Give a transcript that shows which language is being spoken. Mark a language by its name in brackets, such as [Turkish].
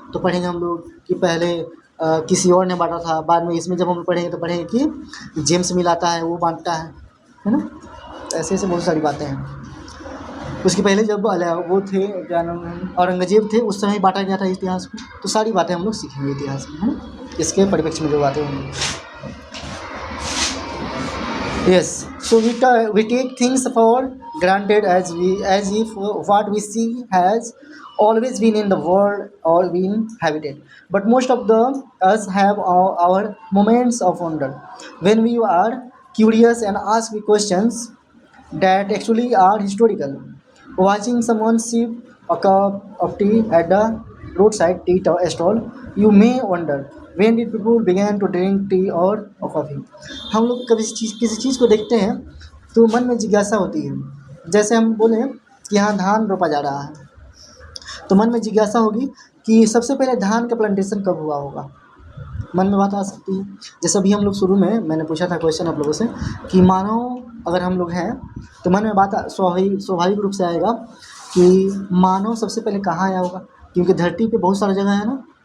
[Hindi] तो पढ़ेंगे हम लोग कि पहले किसी और ने बांटा था, बाद में इसमें जब हम पढ़ेंगे तो पढ़ेंगे कि जेम्स मिल आता है, वो बांटता है ना। ऐसे ऐसे बहुत सारी बातें हैं। उसके पहले जब वो थे, क्या नाम है, औरंगजेब थे, उस समय बांटा गया था इतिहास को। तो सारी बातें हम लोग सीखेंगे इतिहास में, है ना, इसके परिप्रेक्ष्य में जो बातें होंगी। [English] Yes, so we take things for granted as if what we see has always been in the world or been habited. But most of us have our moments of wonder when we are curious and ask questions that actually are historical. Watching someone sip a cup of tea at the roadside tea stall, you may wonder when did people began to drink tea or coffee. [Hindi] हम लोग कभी किसी चीज़ को देखते हैं तो मन में जिज्ञासा होती है। जैसे हम बोले कि यहाँ धान रोपा जा रहा है, तो मन में जिज्ञासा होगी कि सबसे पहले धान का प्लांटेशन कब हुआ होगा। मन में बात आ सकती है। जैसे अभी हम लोग शुरू में मैंने पूछा था क्वेश्चन आप लोगों से कि मानो अगर हम लोग हैं तो मन में बात स्वाभाविक रूप से आएगा कि मानव सबसे पहले कहाँ आया होगा, क्योंकि धरती पे बहुत सारा जगह है ना।